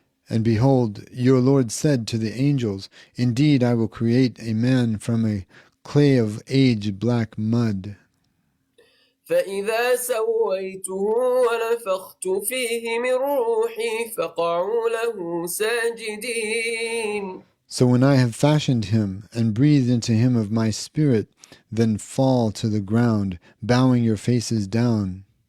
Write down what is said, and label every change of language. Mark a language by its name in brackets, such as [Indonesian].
[English] And behold, your Lord said to the angels, Indeed, I will create a man from a clay of aged black mud. [Arabic] فإذا سويته ونفخت فيه من روحي فقعوا له ساجدين. [English] So when I have fashioned him and breathed into him of my spirit, then fall to the ground, bowing your faces down.